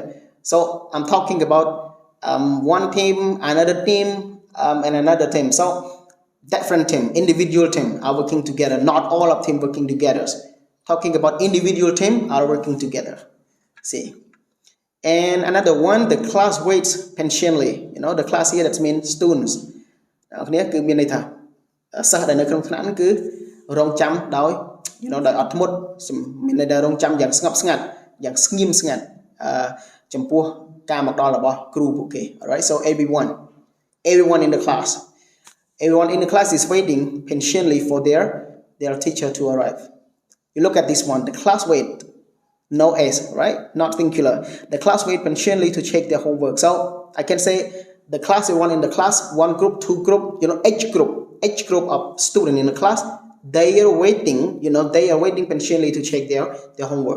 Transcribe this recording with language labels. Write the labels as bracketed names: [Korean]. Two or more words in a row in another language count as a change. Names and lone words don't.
[English] So I'm talking about one team, another team, and another team. So different team, individual team are working together. Not all of team working together. Talking about individual team are working together. See. And another one, the class waits patiently. The class here that means students. [Khmer] សិស្សដែលនៅក្នុងថ្នាក់ហ្នឹងគឺរងចាំដោយដោយអត់ធ្មត់មានន័យថារងចាំយ៉ាងស្ងប់ស្ងាត់យ៉ាងស្ងៀមស្ងាត់ចំពោះការមកដល់របស់គ្រូពួកគេ [English] Alright, so everyone in the class is waiting patiently for their teacher to arrive. You look at this one, the class wait, no s, right? Not singular. The class wait patiently to check their homework. So I can say the class, everyone in the class, one group, two group, each group of students in the class, they are waiting patiently to check their homework.